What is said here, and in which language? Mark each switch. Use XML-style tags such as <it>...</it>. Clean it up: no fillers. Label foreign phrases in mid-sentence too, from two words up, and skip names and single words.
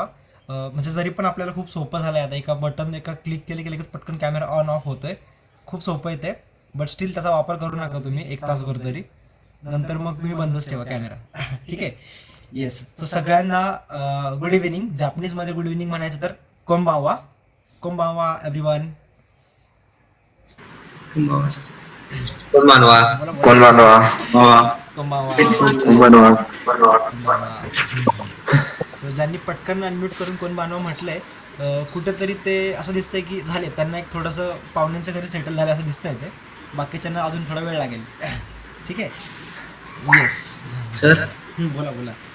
<mr>म्हणजे जरी पण आपल्याला खूप सोपं झालं आहे आता, एका क्लिक केले की लगेच पटकन कॅमेरा ऑन ऑफ होतोय. खूप सोपं येते,</mr> <en>but still</en> <mr>त्याचा वापर करू नका तुम्ही 1 तासभर तरी. नंतर मग तुम्ही बंदच ठेवा कॅमेरा. ठीक आहे. येस. सो सगळ्यांना</mr> <en>good evening.</en> <mr>जापनीजमध्ये</mr> <en>good evening</en> <mr>म्हणायचं तर कोंबावा.</mr> <en>konbanwa everyone.</en> <mr>Konbanwa. Konbanwa. कोंबावा. Konbanwa. सो ज्यांनी पटकन अनम्यूट करून कोण बांधवा म्हटलंय, कुठेतरी ते असं दिसतंय की झाले, त्यांना एक थोडंसं पाहुण्यांच्या घरी सेटल झालं असं दिसतंय ते. बाकीच्यांना अजून थोडा वेळ लागेल. ठीक आहे. येस. सर, बोला बोला.</mr>